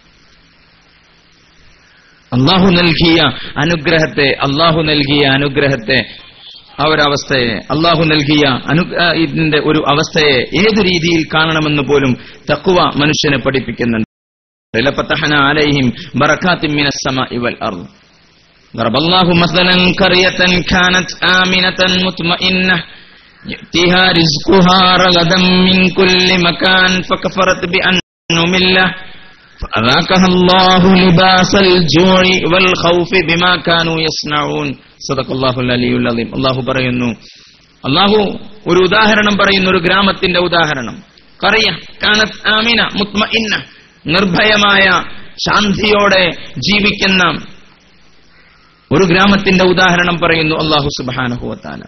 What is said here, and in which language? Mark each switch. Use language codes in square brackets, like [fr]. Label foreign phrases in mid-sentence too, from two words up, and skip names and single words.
[ml] അള്ളാഹു നൽകിയ അനുഗ്രഹത്തെ ആ ഒരു അവസ്ഥയെ, അള്ളാഹു നൽകിയ ഇതിന്റെ ഒരു അവസ്ഥയെ ഏത് രീതിയിൽ കാണണമെന്ന് പോലും തഖ്വ മനുഷ്യനെ പഠിപ്പിക്കുന്നുണ്ട്. [ar] لفتحنا عليهم بركات من السماء والأرض. ضرب الله مثلا قرية كانت آمنة مطمئنة يأتيها رزقها رغدا من كل مكان فكفرت بأنعم الله فأذاقها الله لباس الجوع والخوف بما كانوا يصنعون. صدق الله العلي العظيم. [ml] അല്ലാഹു ഒരു ഉദാഹരണം പറയുന്നു, ഒരു ഗ്രാമത്തിന്റെ ഉദാഹരണം. [ar] قرية كانت آمنة مطمئنة, [ml] നിർഭയമായ ശാന്തിയോടെ ജീവിക്കുന്ന ഒരു ഗ്രാമത്തിന്റെ ഉദാഹരണം പറയുന്നു അല്ലാഹു [ar] سبحانه وتعالى.